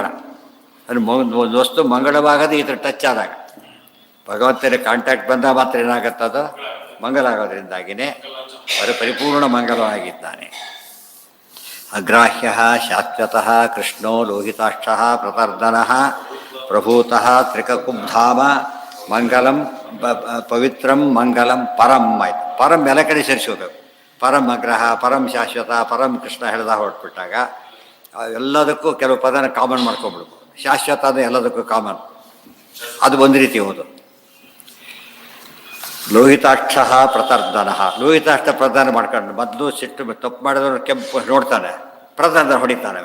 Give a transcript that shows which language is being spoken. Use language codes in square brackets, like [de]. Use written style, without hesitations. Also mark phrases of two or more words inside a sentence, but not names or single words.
[kn] ಅದು ಒಂದು ವಸ್ತು ಮಂಗಳವಾಗೋದು ಈ ಥರ ಟಚ್ ಆದಾಗ, ಭಗವಂತನ ಕಾಂಟ್ಯಾಕ್ಟ್ ಬಂದಾಗ ಮಾತ್ರ ಏನಾಗುತ್ತದೋ ಮಂಗಲ ಆಗೋದ್ರಿಂದಾಗಿಯೇ ಅವರು ಪರಿಪೂರ್ಣ ಮಂಗಲವಾಗಿದ್ದಾನೆ. [sa] ಅಗ್ರಾಹ್ಯ ಶಾಶ್ವತಃ ಕೃಷ್ಣೋ ಲೋಹಿತಾಕ್ಷ ಪ್ರತರ್ದನಃ ಪ್ರಭೂತಃ ತ್ರಿಕಕುಬ್ಧಾಮ ಮಂಗಲಂ ಪವಿತ್ರಂ ಮಂಗಲಂ ಪರಂ ಆಯ್ತು. [kn] ಪರಂ ಎಲ್ಲ ಕಡೆ ಸೇರಿಸ್ಕೋಬೇಕು. [sa] ಪರಂ ಅಗ್ರಹ, ಪರಂ ಶಾಶ್ವತ, ಪರಂ ಕೃಷ್ಣ [kn] ಹೇಳ್ದ ಹೊರಟ್ಬಿಟ್ಟಾಗ ಎಲ್ಲದಕ್ಕೂ ಕೆಲವು ಪದನ ಕಾಮನ್ ಮಾಡ್ಕೊಂಬಿಡ್ಬೋದು. ಶಾಶ್ವತ ಅಂದರೆ ಎಲ್ಲದಕ್ಕೂ ಕಾಮನ್, ಅದು ಒಂದು ರೀತಿ ಹೋದು. [sa] ಲೋಹಿತಾಕ್ಷ ಪ್ರತರ್ದನ. [kn] ಲೋಹಿತಾಕ್ಷ ಪ್ರದಾನ ಮಾಡ್ಕೊಂಡು ಮೊದಲು ಸಿಟ್ಟು ತಪ್ಪು ಮಾಡಿದವರು ಕೆಂಪು ನೋಡ್ತಾನೆ, ಪ್ರದಾನ ಹೊಡಿತಾನೆ.